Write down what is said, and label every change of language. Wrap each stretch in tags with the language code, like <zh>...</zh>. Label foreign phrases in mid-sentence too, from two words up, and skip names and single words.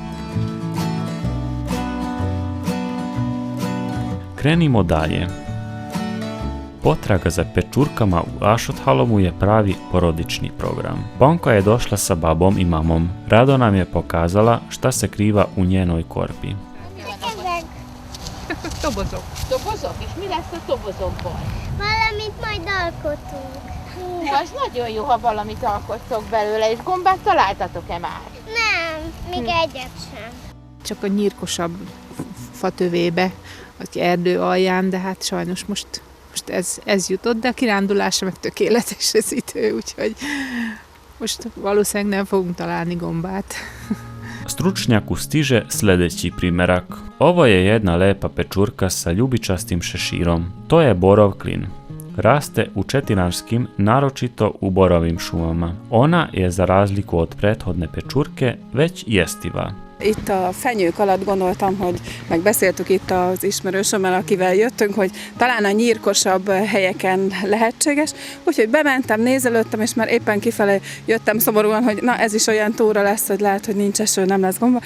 <sr>Krenimo dalje. Potraga za pečurkama u Ašothalomu je pravi porodični program. Ponka je došla sa babom i mamom. Rado nam je pokazala šta se kriva u njenoj korpi.</sr> <hu>Ezek. Dobozok. Dobozok? És mi lesz a dobozokból? Valamit majd alkotunk. Hú, az nagyon jó, ha valamit alkottok belőle, és gombát találtatok-e már? Nem, még egyet sem. Csak a nyírkosabb fatövébe, vagy erdő alján, de hát sajnos most most ez jutott, de a kirándulásra meg tökéletes az idő, úgyhogy most valószínűleg nem fogunk találni gombát.</hu> <sr>Stručnjaku stiže sljedeći primerak. Ovo je jedna lepa pečurka sa ljubičastim šeširom. To je borov klin. Raste u četinarskim, naročito u borovim šumama. Ona je za razliku od prethodne pečurke već jestiva.</sr> <hu>Itt a fenyők alatt gondoltam, hogy megbeszéltük itt az ismerősömmel, akivel jöttünk, hogy talán a nyírkosabb helyeken lehetséges. Úgyhogy bementem, nézelődtem, és már éppen kifelé jöttem szomorúan, hogy na ez is olyan túra lesz, hogy lehet, hogy nincs eső, nem lesz gomba.</hu>